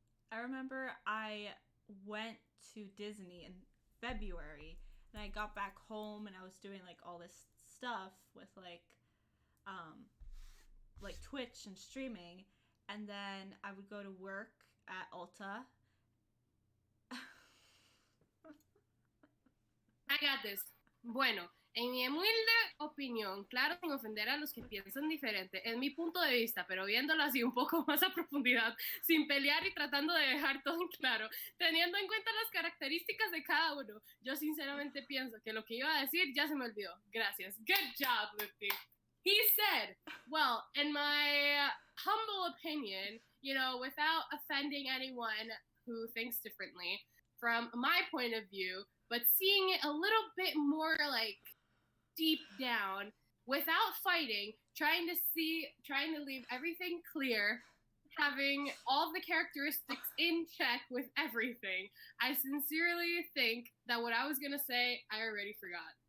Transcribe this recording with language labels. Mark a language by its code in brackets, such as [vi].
[en] I remember I went to Disney in February, and I got back home and I was doing like all this stuff with like Twitch and streaming, and then I would go to work at Ulta. I got this. [es] Bueno, en mi humilde opinión, claro, sin ofender a los que piensan diferente, es mi punto de vista, pero viéndolo así un poco más a profundidad, sin pelear y tratando de dejar todo en claro, teniendo en cuenta las características de cada uno, yo sinceramente pienso que lo que iba a decir ya se me olvidó. [en] Gracias. Good job, Lifty. He said, well, in my humble opinion, without offending anyone who thinks differently, from my point of view, but seeing it a little bit more like deep down, without fighting, trying to leave everything clear, having all the characteristics in check with everything, I sincerely think that what I was going to say, I already forgot.